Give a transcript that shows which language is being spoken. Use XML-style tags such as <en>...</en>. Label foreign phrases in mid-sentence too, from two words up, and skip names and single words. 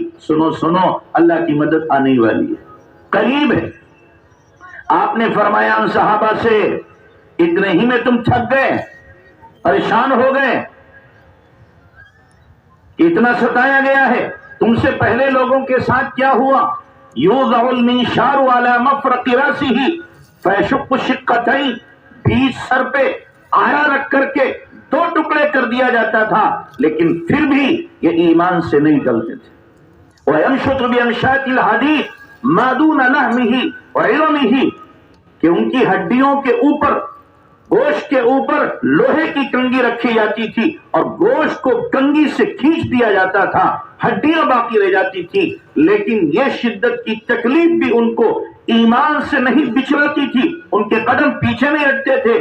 <ur>سنو سنو، اللہ کی مدد آنے والی ہے، قریب ہے. آپ نے فرمایا ان صحابہ سے اتنے ہی میں تم تھک گئے، پریشان ہو گئے، اتنا ستایا گیا ہے. تم سے پہلے لوگوں کے ساتھ کیا ہوا؟</ur> <ar>یوضع المنشار علی مفرق راسہ فیشق شقتین،</ar> <ur>بیچ سر پہ آرا رکھ کر کے دو ٹکڑے کر دیا جاتا تھا، لیکن پھر بھی یہ ایمان سے نہیں ڈلتے تھے.</ur> <ar>وَيَنشُطُ بِأَنشَاطِ الْحَدِيدِ مَا دُونَ لَحْمِهِ وَعِظَمِهِ،</ar> <ur>کہ ان کی ہڈیوں کے اوپر، گوشت کے اوپر لوہے کی کنگھی رکھی جاتی تھی اور گوشت کو کنگھی سے کھینچ دیا جاتا تھا، ہڈیاں باقی رہ جاتی تھی. لیکن یہ شدت کی تکلیف بھی ان کو ایمان سے نہیں بچھڑتی تھی، ان کے قدم پیچھے نہیں ہٹتے تھے.</ur>